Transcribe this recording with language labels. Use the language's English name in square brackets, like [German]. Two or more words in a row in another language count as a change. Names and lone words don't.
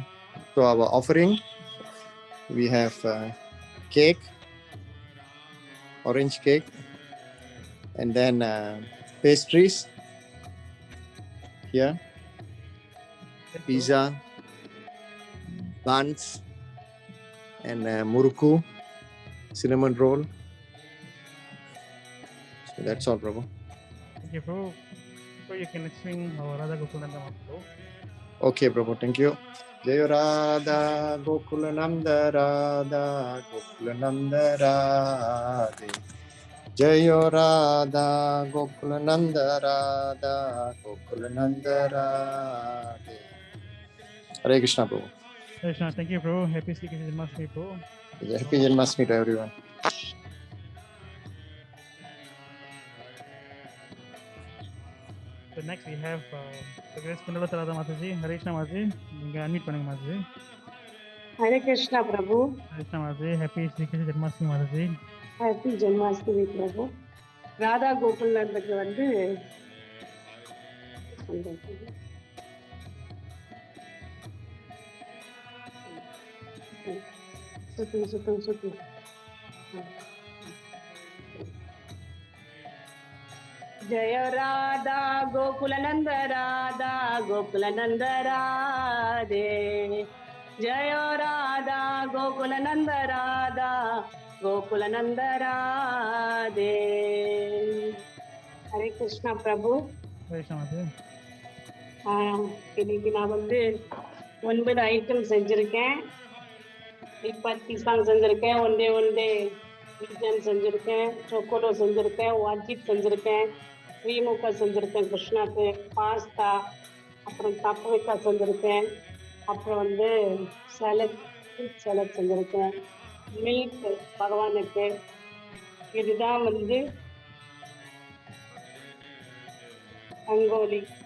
[English] So our offering, we have cake, orange cake, and then pastries here, pizza, buns, and muruku, cinnamon roll. So That's all, Prabhu. Thank you, Prabhu. So you can swing Radha Gokulananda Mahaprabhu. Okay, Prabhu. Thank you. Jai Radha Gokulananda Radha Gokulananda Radhe. Jai Radha Gokulananda Radha Gokulananda Radhe. Hare Krishna, Prabhu. Krishna, thank you, Prabhu. Happy Sri Krishna Janmastami, Prabhu. Happy Janmashtami to everyone. So next we have Grace Kundala Radha Mataji. Hare Krishna Mataji. You can unmute Panang Mataji. Hare Krishna Prabhu. Hare Krishna Mataji. Happy Sri Krishna Janmastami Mataji. Happy Janmashtami Prabhu. Radha Gokulanandக்கு [Tamil] வந்து சுத்து [Hindi] जय राधा गोकुलानंद राधा गोकुलानंद राधे जय राधा गोकुलानंद राधा गोकुलानंद राधे हरे कृष्णा प्रभु [Tamil] இன்னைக்கு நான் வந்து 9 ஐட்டம் செஞ்சிருக்கேன் இப்பத்தி சாங் செஞ்சிருக்கேன் ஒன்றே விஜன் செஞ்சிருக்கேன் சொக்கோடோ செஞ்சிருக்கேன் வாஜிப் செஞ்சிருக்கேன் ஸ்ரீமுகா செஞ்சிருக்கேன் கிருஷ்ணாக்கு பாஸ்தா அப்புறம் தப்பவிக்கா செஞ்சிருக்கேன் அப்புறம் வந்து சலட் செஞ்சிருக்கேன் மில்க் பகவானுக்கு இதுதான் வந்து ரங்கோலி